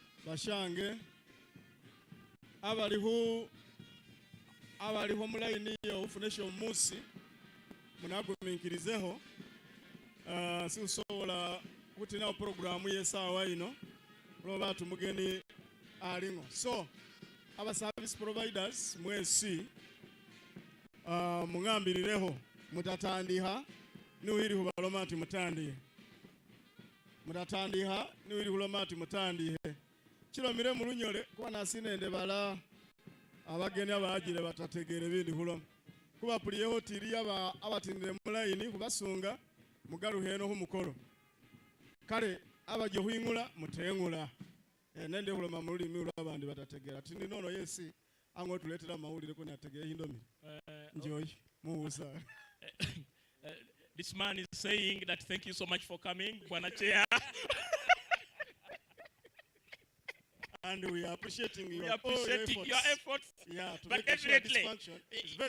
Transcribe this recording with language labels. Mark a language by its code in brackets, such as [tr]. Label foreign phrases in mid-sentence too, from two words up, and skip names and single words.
[nuj] bashange abaliho mu line yo ufunesha omusi munaguminkirizeho siusobola kutina programu yesawa ino roba tumugeni alingo so aba [en] service providers [nuj] mwesi mungambirireho mutatandiha niwiri hubalomati mutandihe mutatandiha niwiri hulomati mutandihe kiromire mu lunyole kuba nasinende bala abageni abagire batategere bindi huloma kuba puliyeho tiri abatindire mu line kubasunga mugaruheno humukolo kale abaje huingula mutengula nende huloma mu lulimi lw'abandi batategera tindi nono yesi ango tuletera mawulire ko nategera hindomi enjoy musa. [en] This man is saying that thank you so much for coming, Bwana Chair. And we are appreciating your efforts. Yeah, to but make sure this definitely, function is very